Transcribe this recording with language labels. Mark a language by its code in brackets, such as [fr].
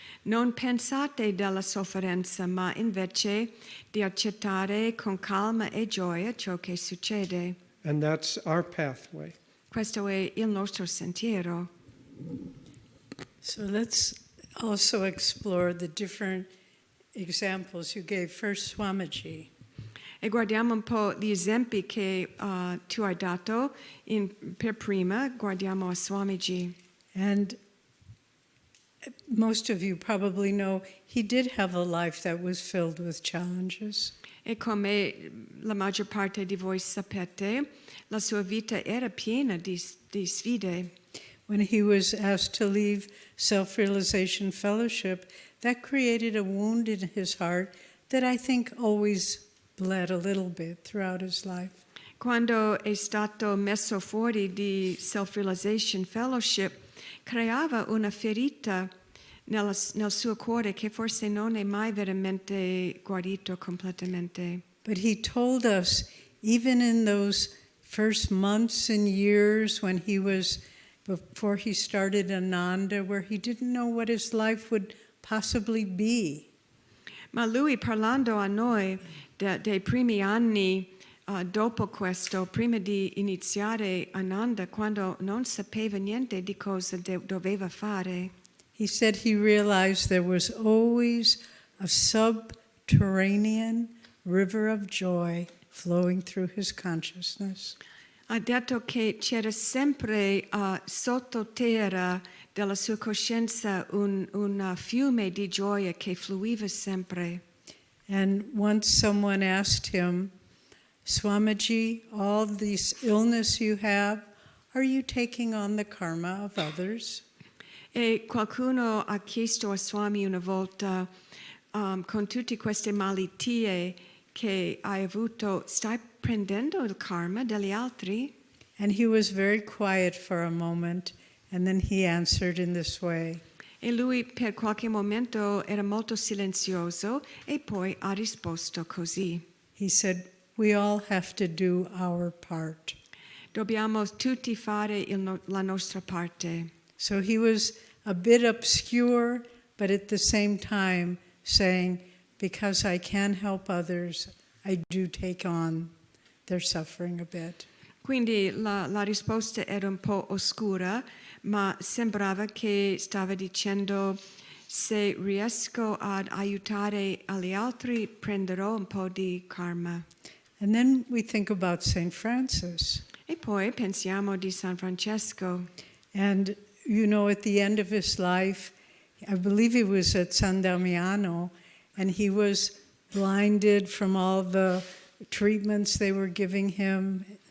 [it] Non pensate della sofferenza, ma invece di accettare con calma e gioia ciò che succede. [en] And that's our pathway. [it] Questo è il nostro sentiero. [en] So let's also explore the different examples you gave. First, Swamiji. [it] E guardiamo un po' gli esempi che tu hai dato. Per prima guardiamo a Swamiji. [en] And most of you probably know he did have a life that was filled with challenges. [it] E come la maggior parte di voi sapete, la sua vita era piena di sfide. [en] When he was asked to leave Self-Realization Fellowship, that created a wound in his heart that I think always bled a little bit throughout his life. [it] Quando è stato messo fuori di Self-Realization Fellowship, creava una ferita nel suo cuore che forse non è mai veramente guarito completamente. [en] But he told us, even in those first months and years when before he started Ananda, where he didn't know what his life would possibly be. [it] Ma lui, parlando a noi dei primi anni dopo questo, prima di iniziare Ananda, quando non sapeva niente di cosa doveva fare, [en] He said he realized there was always a subterranean river of joy flowing through his consciousness. [it] ha detto che c'era sempre sottoterra della sua coscienza un fiume di gioia che fluiva sempre. [en] And once someone asked him, Swamiji, all this illness you have, are you taking on the karma of others? [it] E qualcuno ha chiesto a Swami una volta, con tutte queste malattie che hai avuto, stai prendendo il karma degli altri? [en] And he was very quiet for a moment, and then he answered in this way. [it] E lui per qualche momento era molto silenzioso e poi ha risposto così. [en] He said, we all have to do our part. [it] Dobbiamo tutti fare la nostra parte. [en] So he was a bit obscure, but at the same time saying, because I can help others, I do take on their suffering a bit. [it] Quindi la risposta era un po' oscura, ma sembrava che stava dicendo se riesco ad aiutare gli altri prenderò un po' di karma. [en] And then we think about St. Francis. [it] E poi pensiamo di San Francesco. [en] And you know, at the end of his life, I believe he was at San Damiano, and he was blinded from all the treatments they were giving him.